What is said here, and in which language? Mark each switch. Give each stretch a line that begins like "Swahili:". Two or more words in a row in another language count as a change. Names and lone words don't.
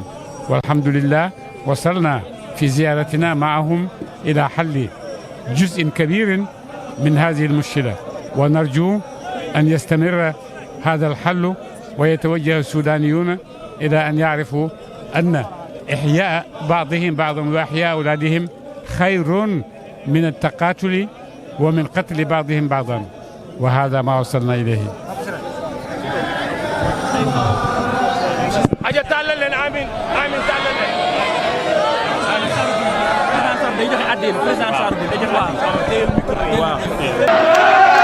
Arabic: والحمد لله وصلنا في زيارتنا معهم إلى حل جزء كبير من هذه المشكلة، ونرجو أن يستمر هذا الحل ويتوجه السودانيون إلى أن يعرفوا أن إحياء بعضهم بعضا وإحياء أولادهم خير من التقاتل ومن قتل بعضهم بعضا، وهذا ما وصلنا إليه.
Wolof: aja tàllal leen amin amin tàllal leen. président Sarr day joxe addiya président Sarr day joxe addiya. waaw.